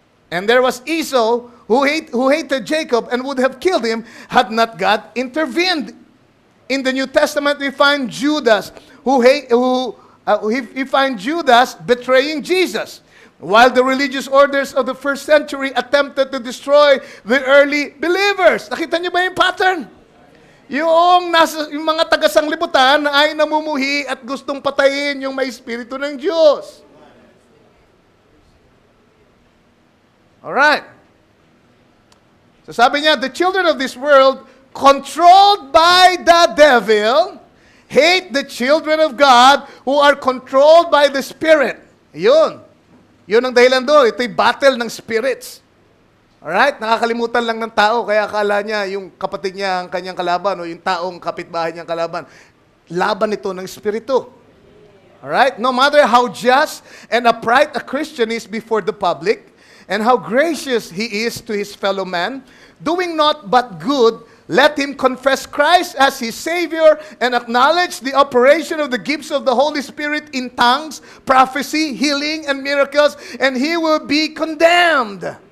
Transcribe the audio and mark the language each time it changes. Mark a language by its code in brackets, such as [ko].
[en] And there was Esau, who hated Jacob and would have killed him had not God intervened. In the New Testament, we find Judas, we find Judas betraying Jesus. While the religious orders of the first century attempted to destroy the early believers. [tl] Nakita niyo ba yung pattern? Yung mga taga-sanglibutan ay namumuhi at gustong patayin yung may Espiritu ng Diyos. [en] Alright. [tl] So sabi niya, [en] the children of this world, controlled by the devil, hate the children of God who are controlled by the Spirit. [tl] Yun. Yun ang dahilan doon. Ito'y battle ng spirits. Alright? Nakakalimutan lang ng tao, kaya akala niya yung kapatid niya ang kanyang kalaban o yung taong kapitbahay niyang kalaban. Laban ito ng Espiritu. Alright? [en] No matter how just and upright a Christian is before the public, and how gracious he is to his fellow man, doing naught but good, let him confess Christ as his Savior and acknowledge the operation of the gifts of the Holy Spirit in tongues, prophecy, healing, and miracles, and he will be condemned.